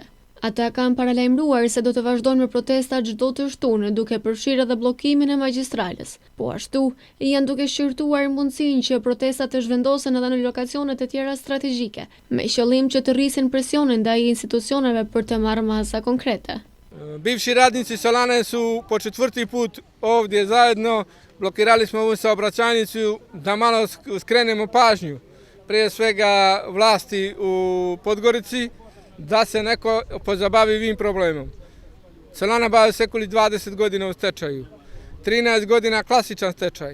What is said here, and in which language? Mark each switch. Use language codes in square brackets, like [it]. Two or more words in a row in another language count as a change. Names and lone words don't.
[sq] Ata kanë paralajmëruar se do të vazhdojnë me protesta çdo të shtunë, duke përfshirë edhe bllokimin e magjistrales. Po ashtu, janë duke shqyrtuar mundësinë që protestat të zhvendosen edhe në lokacione të tjera strategjike, me qëllim që të rrisin presionin ndaj institucioneve për të marrë masa konkrete. [sr] Bivši radnici Solane su po 4. put ovdje zajedno. Blokirali smo ovu saobraćajnicu da malo skrenemo pažnju, prije svega vlasti u Podgorici, da se neko pozabavi ovim problemom. Solana bavi sekuli 20 godina u stečaju, 13 godina klasičan stečaj.